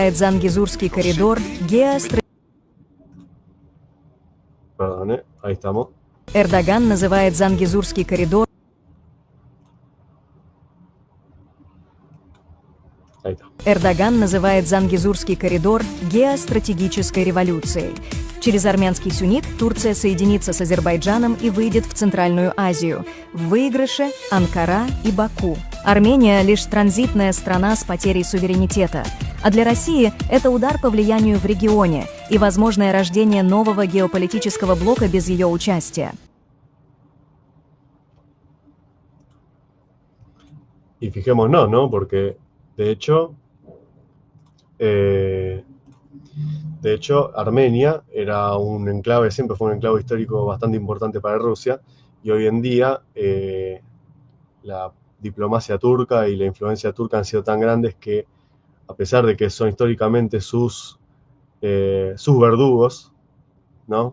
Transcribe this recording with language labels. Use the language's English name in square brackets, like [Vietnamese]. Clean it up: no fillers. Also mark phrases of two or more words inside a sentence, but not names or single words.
[Russian] называет Зангезурский коридор [Spanish] Perdón, ahí estamos. [Russian] Эрдоган называет Зангезурский коридор [Spanish] Ahí está. [Russian] Эрдоган называет Зангезурский коридор геостратегической революцией. Через армянский Сюник Турция соединится с Азербайджаном и выйдет в Центральную Азию. В выигрыше Анкара и Баку. Армения – лишь транзитная страна с потерей суверенитета. А для России это удар по влиянию в регионе и возможное рождение нового геополитического блока без ее участия. [Spanish] Y fijémonos, ¿no? Porque de hecho, Armenia era un enclave, siempre fue un enclave histórico bastante importante para Rusia, y hoy en día la diplomacia turca y la influencia turca han sido tan grandes que, a pesar de que son históricamente sus verdugos, ¿no?